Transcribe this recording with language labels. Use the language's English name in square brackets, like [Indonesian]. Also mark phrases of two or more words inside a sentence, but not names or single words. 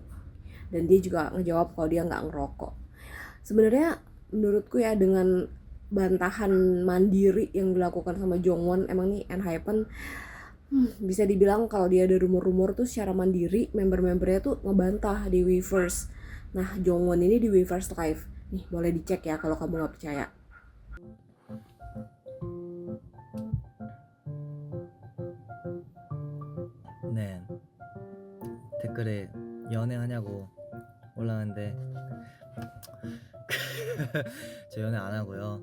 [Indonesian] Dan dia juga ngejawab kalau dia nggak ngerokok. Sebenarnya menurutku ya, dengan bantahan mandiri yang dilakukan sama Jongwon, emang nih ENHYPEN bisa dibilang kalau dia ada rumor-rumor tuh secara mandiri, member-membernya tuh ngebantah di Weverse. Nah, Jongwon ini di Weverse Live nih, boleh dicek ya kalau kamu nggak percaya. [Korean] 네, 댓글에 연애하냐고 올라왔는데 저 연애 안 하고요.